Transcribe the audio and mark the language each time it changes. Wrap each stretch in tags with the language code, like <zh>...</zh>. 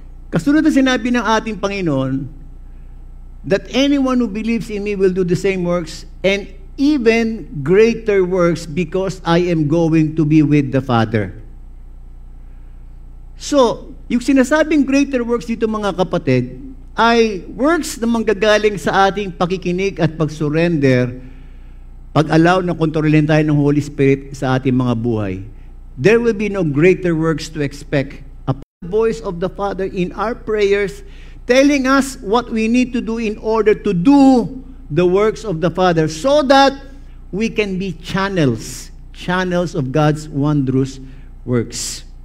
<tl>Kasunod na sinabi ng ating Panginoon,</tl> <en>that anyone who believes in me will do the same works and even greater works because I am going to be with the Father.</en> <tl>So, yung sinasabing greater works dito, mga kapatid, ay works na manggagaling sa ating pakikinig at pag-surrender, pag-allow na kontrolin tayo ng Holy Spirit sa ating mga buhay.</tl> <en>There will be no greater works to expect. A voice of the Father in our prayers telling us what we need to do in order to do the works of the Father so that we can be channels of God's wondrous works.</en>